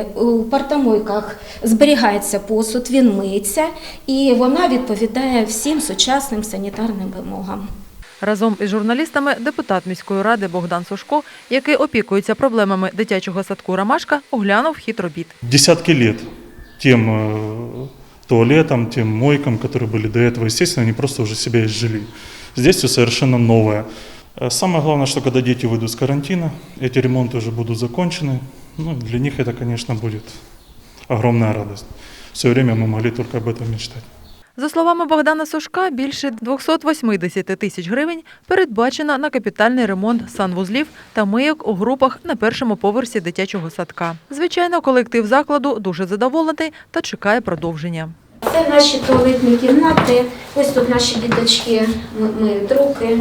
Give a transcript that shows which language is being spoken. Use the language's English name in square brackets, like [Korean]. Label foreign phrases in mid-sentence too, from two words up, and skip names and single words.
[Ukrainian] У партомойках зберігається посуд, він миється і вона відповідає всім сучасним санітарним вимогам. Разом із журналістами депутат міської ради Богдан Сушко, який опікується проблемами дитячого садку «Ромашка», оглянув хід робіт. [Russian] Десятки лет тем туалетам, тем мойкам, которые были до этого, естественно, они просто уже себя изжили. Здесь все совершенно новое. Самое главное, что когда дети выйдут с карантина, эти ремонты уже будут закончены. Ну, для них это, конечно, будет огромная радость. Все время мы могли только об этом мечтать. [Ukrainian] За словами Богдана Сушка, більше 280 тисяч гривень передбачено на капітальний ремонт санвузлів та мийок у групах на першому поверсі дитячого садка. Звичайно, колектив закладу дуже задоволений та чекає продовження. Це наші туалетні кімнати. Ось тут наші діточки миють руки.